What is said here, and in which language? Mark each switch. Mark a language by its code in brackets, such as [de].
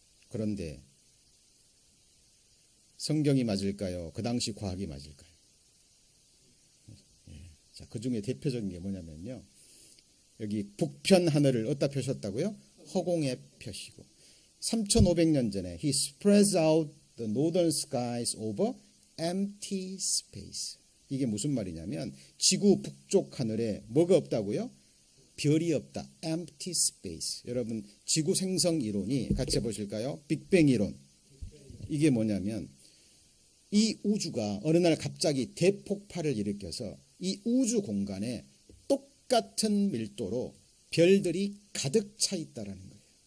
[ko] 그런데 성경이 맞을까요? 그 당시 과학이 맞을까요? 자, 그 중에 대표적인 게 뭐냐면요. 여기 북편 하늘을 어디다 펴셨다고요? 허공에 펴시고 3500년 전에 [en] He spreads out the northern skies over empty space. [ko] 이게 무슨 말이냐면 지구 북쪽 하늘에 뭐가 없다고요? 별이 없다. [en] empty space. [ko] 여러분 지구 생성 이론이 같이 보실까요? 빅뱅 이론. 이게 뭐냐면 이 우주가 어느 날 갑자기 대폭발을 일으켜서 이 우주 공간에 똑같은 밀도로 별들이 가득 차 있다라는 거예요.